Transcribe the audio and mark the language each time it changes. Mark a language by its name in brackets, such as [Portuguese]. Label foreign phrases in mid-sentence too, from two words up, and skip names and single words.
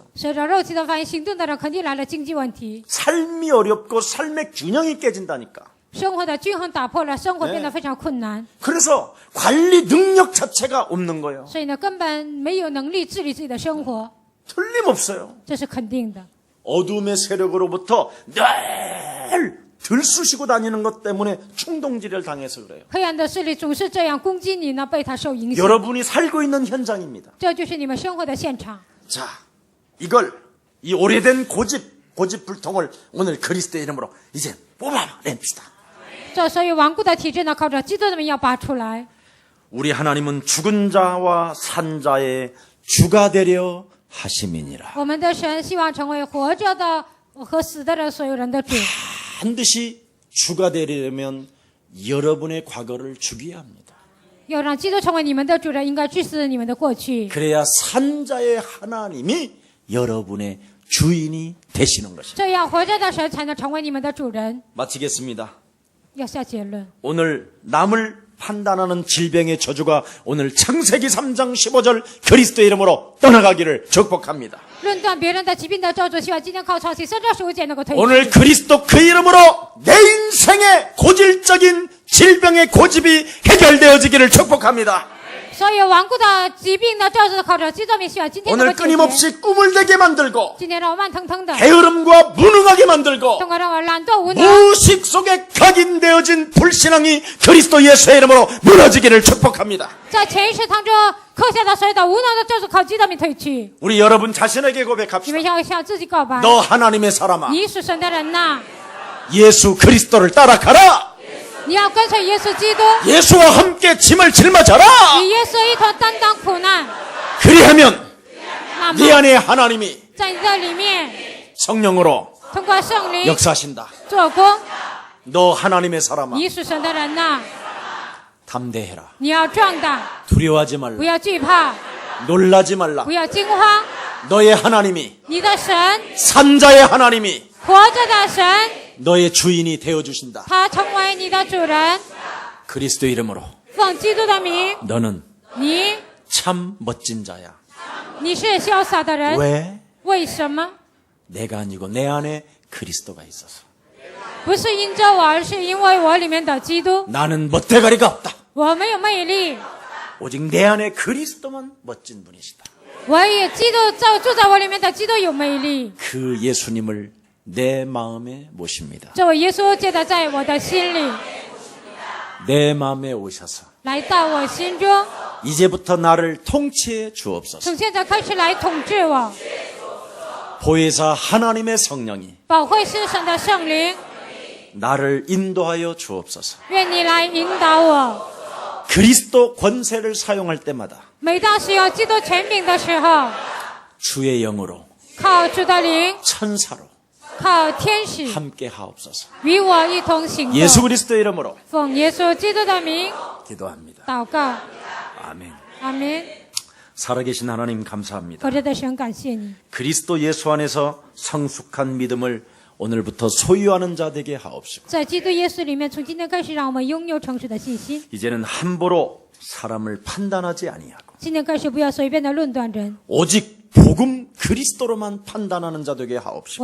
[Chinese] 随着肉体的反应行动的人，肯定来了经济问题， [Korean] 삶이 어렵고 삶의 균형이 깨진다니까. [Chinese] 生活的均衡打破了，生活变得非常困难， [Korean] 그래서 관리 능력 자체가 없는 거예요. [Chinese] 所以呢，根本没有能力治理自己的生活， [Korean] 틀림없어요. [Chinese] 这是肯定的。 [Korean] 어둠의 세력으로부터 늘 들쑤시고 다니는 것 때문에 충동질을 당해서 그래요. [Chinese] 黑暗的势力总是这样攻击你呢，被他受影响， [Korean] 여러분이 살고 있는 현장입니다. [Chinese] 这就是你们生活的现场。 [Korean] 자, 이걸 이 오래된 고집불통을 오늘 그리스도의 이름으로 이제 뽑아냅시다. [Chinese] 这所以顽固的体制呢，靠着基督的名要拔出来。 [Korean] 우리 하나님은 죽은 자와 산 자의 주가 되려 하심이니라. [Chinese] 我们的神希望成为活着的和死的人所有人的主。 [Korean] 반드시 주가 되려면 여러분의 과거를 죽여야 합니다. [Chinese] 要让基督成为你们的主人，应该治死你们的过去。 [Korean] 그래야 산 자의 하나님이 여러분의 주인이 되시는 것입니다. [Chinese] 这样活着的神才能成为你们的主人。 [Korean] 마치겠습니다. [Chinese] 要下结论。 [Korean] 오늘 남을 판단하는 질병의 저주가 오늘 창세기 3장 15절 그리스도의 이름으로 떠나가기를 축복합니다. [Chinese] 论断别人的疾病的咒诅，希望今天靠创新3章15节能够退去。 [Korean] 오늘 그리스도 그 이름으로 내 인생의 고질적인 질병의 고집이 해결되어지기를 축복합니다. [Chinese] 所以顽固的疾病呢，就是靠着基督名需要今天能 [Korean] 오늘 [Chinese] 够解决。 [Korean] 끊임없이 꿈을 대게 만들고 [Chinese] 今天让我慢腾腾的， [Korean] 게으름과 무능하게 만들고 [Chinese] 通过让我懒惰无能， [Korean] 무식 속에 각인되어진 불신앙이 그리스도 예수의 이름으로 무너지기를 축복합니다. [Chinese] 在潜意识当中刻下的所有的无能的，就是靠基督名退去。 [Korean] 우리 여러분 자신에게 [Chinese] 你 [Korean] 고백합시다. [Chinese] 们要向自己告白， [Korean] 너 하나님의 사람아, [Chinese] 你是神的人呐， [Korean] 예수 그리스도를 따라가라. [Chinese] 你要跟随耶稣基督， [Korean] 예수와 함께 짐을 짊어져라. [Chinese] 与耶稣一同担当苦难。 [Korean] 그리하면 [Chinese] 那 [Korean] 네 [Chinese] 么 [Korean] 안에 하나님이 [Chinese] 在你的里面， [Korean] 성령으로 [Chinese] 通过圣灵 [Korean] 역사하신다. [Chinese] 做工， [Korean] 너 하나님의 사람아, [Chinese] 你是神的人呐， [Korean] 담대해라. [Chinese] 你要壮大， [Korean] 두려워하지 [Chinese] 不 [Korean] 말라. [Chinese] 要惧怕， [Korean] 놀라지 말라. [Chinese] 不要惊慌。 [Korean] 너의 하나님이 [Chinese] 你的神， [Korean] 산자의 하나님이 [Chinese] 活着的神， [Korean] 너의 주인이 되어주신다. [Chinese] 他成为你的主人。 [Korean] 그리스도 이름으로 [Chinese] 奉基督的名， [Korean] 너는 [Chinese] 你 [Korean] 참 멋진 자야. [Chinese] 你是潇洒的人。 [Korean] 왜? [Chinese] 为什么？ [Korean] 내가 아니고 내 안에 그리스도가 있어서. [Chinese] 不是因着我，而是因为我里面的基督。 [Korean] 나는 멋대가리가 없다. [Chinese] 我没有魅力， [Korean] 오직 내 안에 그리스도만 멋진 분이시다. [Chinese] 唯一基督住在我里面的基督有魅力。 [Korean] 그 예수님을 내 마음에 모십니다. [Chinese] 这位耶稣接待在我的心里， [Korean] 내 마음에 오셔서 [Chinese] 来到我心中， [Korean] 이제부터 나를 통치해 주옵소서. [Chinese] 从现在开始来统治我。 [Korean] 보혜사 하나님의 성령이 [Chinese] 保惠师神的圣灵， [Korean] 나를 인도하여 주옵소서. [Chinese] 愿你来引导我。 [Korean] 그리스도 권세를 사용할 때마다 [Chinese] 每当使用基督权柄的时候， [Korean] 주의 영으로 [Chinese] 靠主的灵， [Korean] 천사로 [Chinese] 靠天使 [Korean] 함께 하옵소서. [Chinese] 与我一同行 [Korean] 예수 [Chinese] 动。 [Korean] 그리스도 이름으로 [Chinese] 奉耶稣基督的名 [Korean] 기도합니다. [Chinese] 祷告， [Korean] 아멘. [Chinese] 阿门。 [Korean] 살아계신 하나님 감사합니다. [Chinese] 活着的神，感谢你， [Korean] 그리스도 예수 안에서 성숙한 믿음을 오늘부터 소유하는 자 되게 하옵시고 [Chinese] 在基督耶稣里面，从今天开始，让我们拥有成熟的信心。 [Korean] 이제는 함부로 사람을 판단하지 아니하고 [Chinese] 今天开始，不要随便的论断人， [Korean] 오직 복음 그리스도로만 판단하는 자 되게 하옵시고